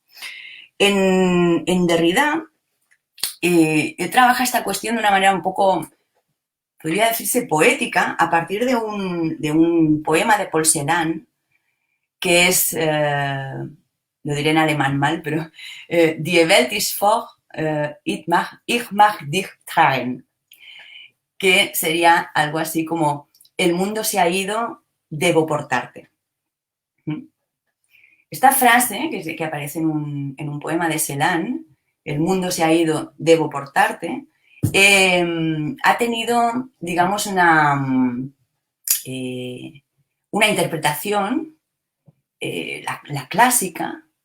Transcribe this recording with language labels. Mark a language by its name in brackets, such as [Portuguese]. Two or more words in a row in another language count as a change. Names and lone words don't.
[Spanish] En Derrida trabaja esta cuestión de una manera un poco, podría decirse, poética, a partir de un poema de Paul Celan, que es, lo diré en alemán mal, pero [German] Die Welt ist fort, ich mag dich tragen, [Spanish] que sería algo así como el mundo se ha ido, debo portarte. Esta frase, que aparece en un poema de Celan, el mundo se ha ido, debo portarte, ha tenido, digamos, una interpretación, la clásica,